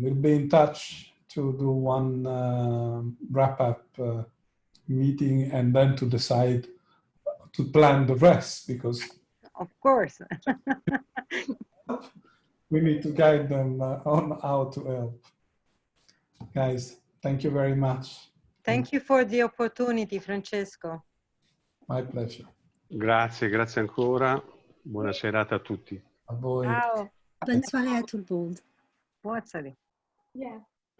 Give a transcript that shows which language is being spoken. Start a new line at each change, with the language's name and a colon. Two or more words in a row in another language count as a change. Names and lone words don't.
English: We'll be in touch to do one wrap-up meeting, and then to decide to plan the rest, because of course we need to guide them on how to help. Guys, thank you very much. Thank you for the opportunity, Francesco. My pleasure.
Italian: Grazie, grazie ancora. Buona serata a tutti. A voi. Ciao.
French: Bonne soirée à tout le monde.
Italian: Buona serata. Yeah.